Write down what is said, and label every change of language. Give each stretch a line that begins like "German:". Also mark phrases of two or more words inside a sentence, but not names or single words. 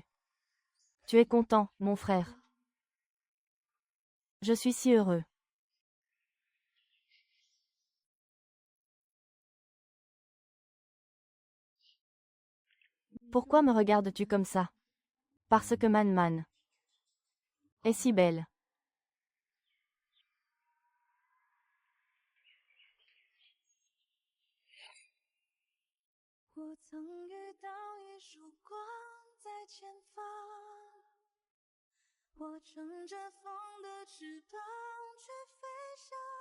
French: Tu es content, mon frère. Je suis si heureux. Pourquoi me regardes-tu comme ça? Parce que Man est si belle.
Chinese: 我曾遇到一束光在前方，我乘着风的翅膀去飞翔。